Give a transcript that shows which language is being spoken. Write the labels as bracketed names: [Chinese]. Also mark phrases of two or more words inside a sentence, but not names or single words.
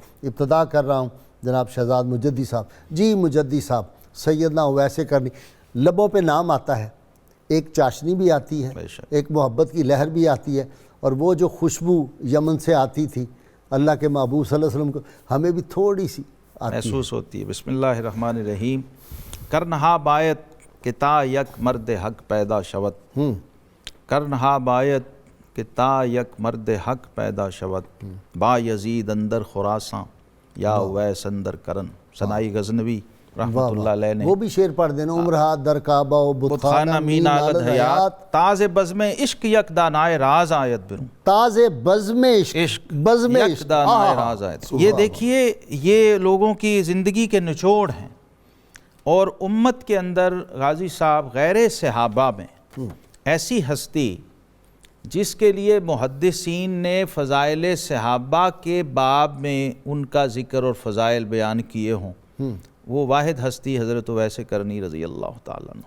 [Urdu] ابتدا کر رہا ہوں جناب شہزاد مجددی صاحب۔ جی مجددی صاحب، سیدنا اویسے کرنی، لبوں پہ نام آتا ہے، ایک چاشنی بھی آتی ہے، ایک محبت کی لہر بھی آتی ہے، اور وہ جو خوشبو یمن سے آتی تھی اللہ کے محبوب [Arabic] صلی اللہ علیہ وسلم [Urdu] کو ہمیں بھی تھوڑی سی محسوس ہوتی ہے۔ [Arabic] بسم اللہ الرحمن الرحیم۔ [Persian] کرنہا بایت کہ تا یک مرد حق پیدا شود، کرنہا بایت کہ تا یک مرد حق پیدا شود، با یزید اندر خراساں یا اویس اندر کرن۔ [Urdu] ثنائی غزنوی رحمۃ اللہ علیہ نے وہ بھی شعر پڑھ دینا، [Persian] عمرہ در کعبہ و بتخانہ مین آلد حیات، تاز بزم عشق یک دانائے راز آیت بروں، تاز بزم عشق، بزم یک عشق، دانائے راز آیت۔ [Urdu] یہ دیکھیے یہ لوگوں کی زندگی کے نچوڑ ہیں، اور امت کے اندر غازی صاحب غیر صحابہ میں ایسی ہستی جس کے لیے محدثین نے فضائل صحابہ کے باب میں ان کا ذکر اور فضائل بیان کیے ہوں، وہ واحد ہستی حضرت اویس کرنی [Arabic] رضی اللہ تعالیٰ عنہ۔